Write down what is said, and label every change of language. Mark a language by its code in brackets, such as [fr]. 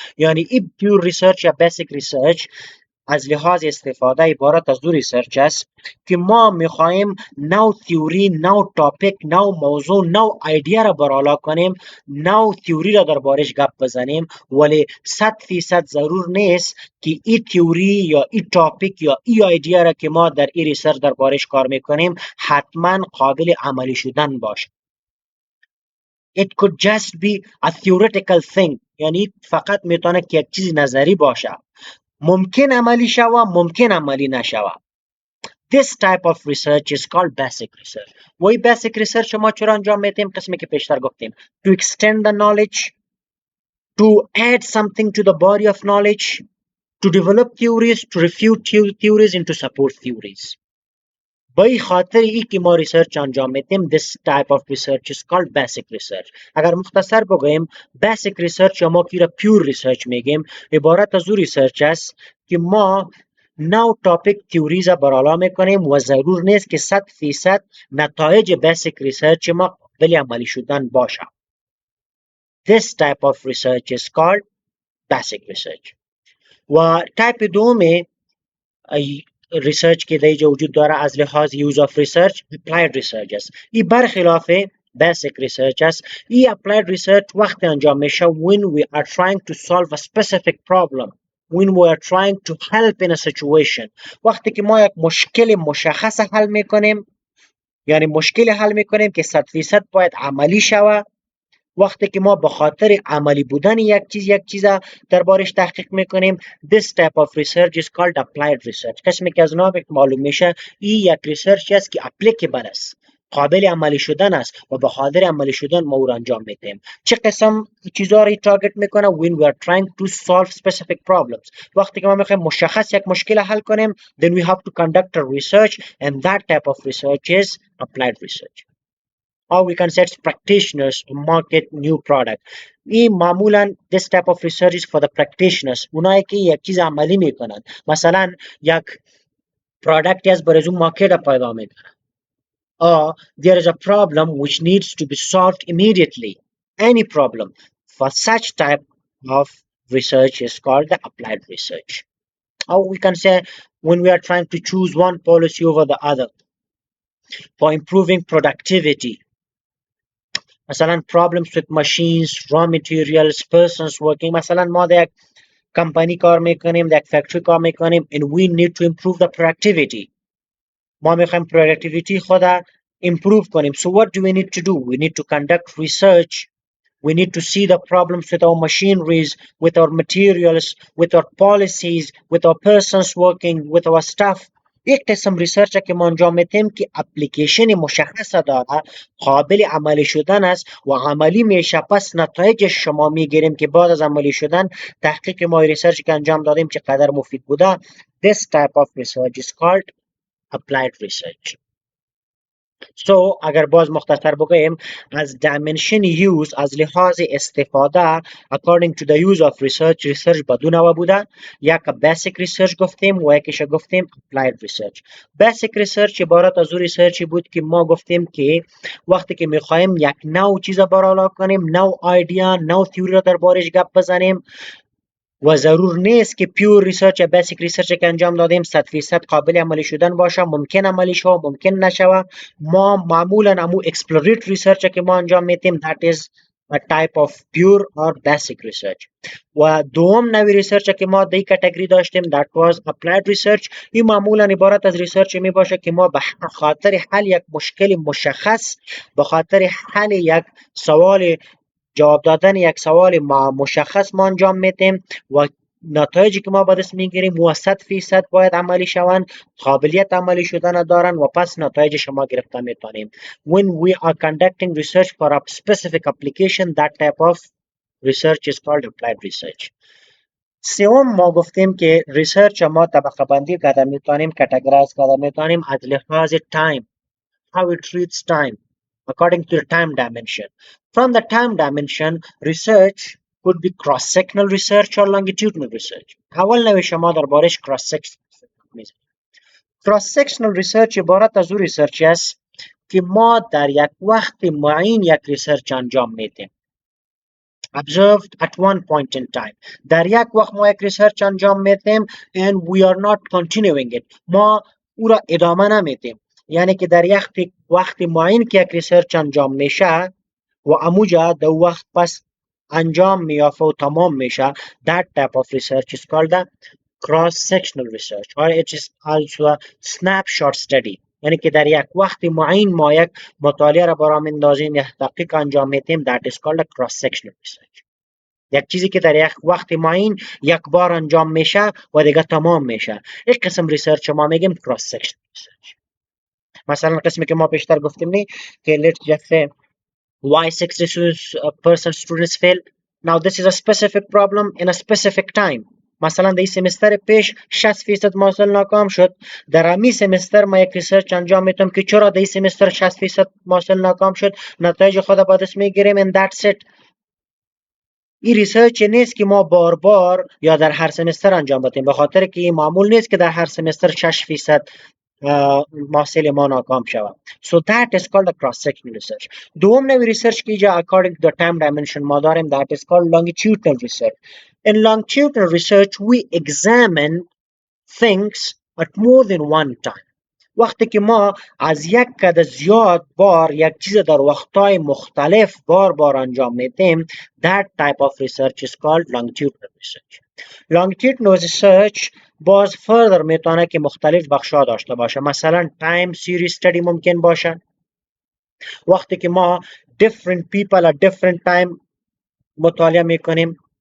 [fa] یعنی این پیور ریسرچ یا بیسیک ریسرچ از لحاظ استفاده عبارت از دو ریسرچ است که ما میخواهیم نو تیوری، نو تاپیک، نو موضوع، نو ایدیا را برالا کنیم، نو تیوری را دربارش گپ بزنیم، ولی 100% ضرور نیست که این تیوری یا این تاپیک یا این ایدیا را که ما در این ریسرچ دربارش کار میکنیم حتما قابل عملی شدن باشه. [en] It could just be a theoretical thing. [fa] یعنی فقط میتونه که یک چیز نظری باشه، ممکن عملی شوه، ممکن عملی نشوه. [en] This type of research is called basic research. [fa] و این basic research ما چرا انجام میدیم؟ قسمی که پیشتر گفتیم [en] to extend the knowledge, to add something to the body of knowledge, to develop theories, to refute theories, and to support theories. [fa] به این خاطر ای که ما ریسرچ انجام میدیم [en] this type of research is called basic research. [fa] اگر مختصر بگویم basic research یا ما که را pure research میگیم عبارت از او ریسرچ است که ما نو تاپیک تیوریز برالا میکنیم و ضرور نیست که 100% نتایج بیسیک ریسرچ ما قابل عملی شدن باشه. [en] This type of research is called basic research. [fa] و تایپ دوم ریسرچ که در اینجا وجود داره از لحاظ یوز آف ریسرچ اپلاید ریسرچ است. این برخلاف بیسیک ریسرچ است. این اپلاید ریسرچ وقتی انجام میشه [en] when we are trying to solve a specific problem, when we are trying to help in a situation. [fa] وقتی که ما یک مشکل مشخص حل میکنیم، یعنی مشکل حل میکنیم که 100% باید عملی شوه، وقتی که ما به خاطر عملی بودن یک چیز دربارش تحقیق میکنیم [en] this type of research is called applied research. [fa] قسمی که از نامش معلوم میشه این یک ریسرچ است که اپلیکیبل است، قابل عملی شدن است و به خاطر عملی شدن ما او را انجام میدیم. چه قسم چیزا را تارگت میکنه؟ [en] when we are trying to solve specific problems. [fa] وقتی که ما میخوایم مشخص یک مشکل حل کنیم [en] then we have to conduct a research and that type of research is applied research. Or we can set practitioners to market new product. [fa] این معمولا [en] this type of research is for the practitioners. [fa] اونایی که یک چیز عملی میکنن، مثلا یک پرودکتی از برای اون مارکت پیدا میکنن. [en] Or there is a problem which needs to be solved immediately. Any problem. For such type of research is called the applied research. Or we can say when we are trying to choose one policy over the other for improving productivity. مثلا problems with machines, raw materials, persons working. [fa] مثلا ما در یک کمپانی کار میکنیم، در یک فکتری کار میکنیم [en] and we need to improve the productivity. [fa] ما میخوایم productivity خود improve کنیم. [en] So what do we need to do? We need to conduct research. We need to see the problems with our machineries, with our materials, with our policies, with our persons working, with our staff. [fa] یک قسم ریسرچ که ما انجام میدیم که اپلیکیشن مشخص داره، قابل عملی شدن است و عملی میشه، پس نتایج شما میگیریم که بعد از عملی شدن تحقیق ما ریسرچ که انجام دادیم چقدر مفید بوده. [en] This type of research is called applied research. [fa] So اگر باز مختصر بگویم از dimension use از لحاظ استفاده [en] according to the use of research [fa] به دو نوع بوده. یک basic research گفتیم و یکیش گفتیم applied research. basic research عبارت از اون ریسرچی بود که ما گفتیم که وقتی که میخوایم یک نوع چیز برالا کنیم، نوع ایدیا، نوع تیوری را دربارش گپ بزنیم و ضرور نیست که پیور ریسرچ یا بیسیک ریسرچ که انجام دادیم 100% قابل عملی شدن باشه، ممکن عملی شوه، ممکن نشوه. ما معمولا امو exploratory ریسرچ که ما انجام میدیم [en] that is a type of pure or basic research. [fa] و دوم نوع ریسرچ که ما در این کاتگوری داشتیم [en] that was applied research. [fa] این معمولا عبارت از ریسرچ می باشه که ما به خاطر حل یک مشکل مشخص، به خاطر حل یک سوال، جواب دادن یک سوال مشخص ما انجام میدیم و نتایجی که ما به دست میگیریم و 100% باید عملی شوند، قابلیت عملی شدن دارن و پس نتایج شما گرفته میتونیم. [en] When we are conducting research for a specific application, that type of research is called applied research. [fa] سوم ما گفتیم که ریسرچ ما طبقه بندی کرده میتونیم، کاتگورایز کرده میتونیم از لحاظ تایم. [en] how it treats time according to the time dimension. From the time dimension, research could be cross-sectional research or longitudinal research. [fa] اول نوع شما دربارش cross-sectional می‌ذاریم. cross-sectional research عبارت از او ریسرچ است که ما در یک وقت معین یک ریسرچ انجام میدیم. [en] Observed at one point in time. [fa] در یک وقت ما یک ریسرچ انجام میدیم [en] and we are not continuing it. [fa] ما او را ادامه نمیدیم. یعنی که در یک وقت معین که یک ریسرچ انجام میشه و اموجا در وقت پس انجام میافته و تمام میشه. [en] That type of research is called a cross-sectional research or it is also a snapshot study. [fa] یعنی که در یک وقت معین ما یک مطالعه را براندازیم یا تحقیق انجام میدیم. [en] That is called a cross-sectional research. [fa] یک چیزی که در یک وقت معین یک بار انجام میشه و دیگه تمام میشه. یک قسم ریسرچ ما میگیم cross-sectional research. مثلا قسمی که ما پیشتر گفتیم نی که [en] let's just say why 60% students fail. Now this is a specific problem in a specific time. [fa] مثلا در این سمستر پیش 60% محصل ناکام شد. در امی سمستر ما یک ریسرچ انجام میتونم که چرا در این سمستر 60% محصل ناکام شد. نتایج خود با دست میگیریم [en] and that's it. [fa] این ریسرچ نیست که ما بار بار یا در هر سمستر انجام بدیم، به خاطر که این معمول نیست که در هر سمستر 6% محصل ما ناکام شود. [en] So that is called a cross-sectional research. [fa] دوم نوع ریسرچ که اینجا [en] according to the time dimension [fa] ما داریم [en] that is called longitudinal research. In longitudinal research we examine things at more than one time. [fa] وقتی که ما از یک عدد زیاد بار یک چیز در وقتهای مختلف بار انجام میدیم [en] that type of research is called longitudinal research. [fa] longitudinal research باز further میتونه که مختلف بخشا داشته باشه. مثلا time series study ممکن باشه وقتی که ما [en] different people at different time [fa] مطالعه میکنیم.